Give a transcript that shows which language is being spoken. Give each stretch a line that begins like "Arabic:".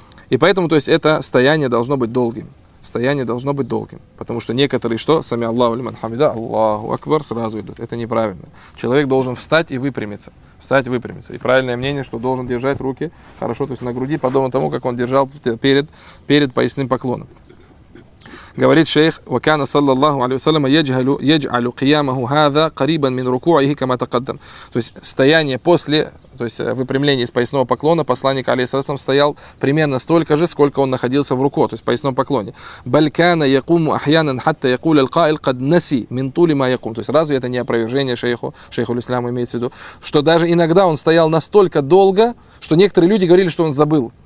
Russian: И поэтому, то есть, это стояние должно быть долгим. Стояние должно быть долгим. Потому что некоторые что?
Arabic: Сами Аллаху лиман хамида, Аллаху Акбар,
Russian: сразу идут. Это неправильно. Человек должен встать и выпрямиться. Встать и выпрямиться. И правильное мнение, что должен держать руки хорошо, то есть, на груди, подобно тому, как он держал перед поясным поклоном. Говорит шейх,
Arabic: وَكَانَ صَلَّى اللَّهُ عَلَيْهُ وَسَلَّمَ يَجْعَلُ قِيَامَهُ هَذَا قَرِيبًا مِنْ رُكُوعِهِ كَمَا تَقَدَّمْ.
Russian: То есть, стояние после, то есть, выпрямление из поясного поклона, посланник, алейхиссалям, стоял примерно столько же, сколько он находился в руку, то есть, в поясном поклоне.
Arabic: بَلْكَانَ يَقُومُ أَحْيَانًا حَتَّى يَقُولَ الْقَائِلْ قَدْ نَسِي مِنْ طُولِ مَا يَقُومُ.
Russian: То есть, разве это не опровержение шейху, шейху ль-Исламу имеется в виду, что даже иногда он стоял настолько долго, что некоторые люди говорили, что он забыл.